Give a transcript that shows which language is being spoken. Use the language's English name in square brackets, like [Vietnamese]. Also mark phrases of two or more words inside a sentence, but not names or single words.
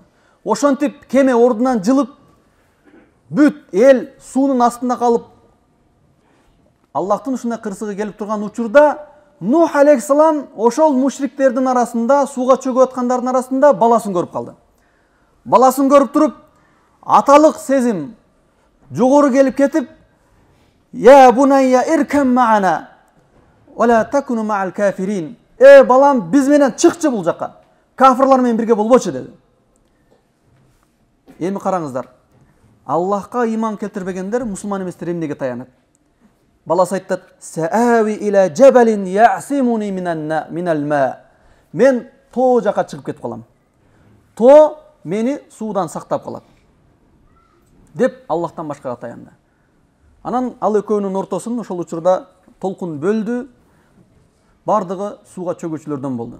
[Kyrgyz] Ошентип кеме ордунан жылып, бүт эл суунун астында калып, Аллахтын ушундай кырсыгы келип турган учурда Нух алейхиссалам ошол мушриктердин арасында, сууга чөгүп аткандардын арасында баласын көрүп калды. Баласын көрүп туруп, аталык сезим жогору келип кетип, [Arabic] «يا بني اركب معنا ولا تكن مع الكافرين». [Kyrgyz] Балам, биз менен чыкчы бул жакка. Кафирлар менен бирге болбочу деди. Эми караңыздар. Аллахка ыйман келтирбегендер мусулман эместер эмнеге таянат? Баласы айтат: [Arabic] «سآوي إلى جبل يعصمني من الماء». [Kyrgyz] Мен тоо жака чыгып кетип калам. Тоо мени суудан сактап калат. Деп Аллахтан башкага таянды. Анан ал экөөнүн ортосун ошол учурда толкун бөлдү. Бардыгы сууга чөгүүчүлөрдөн болду.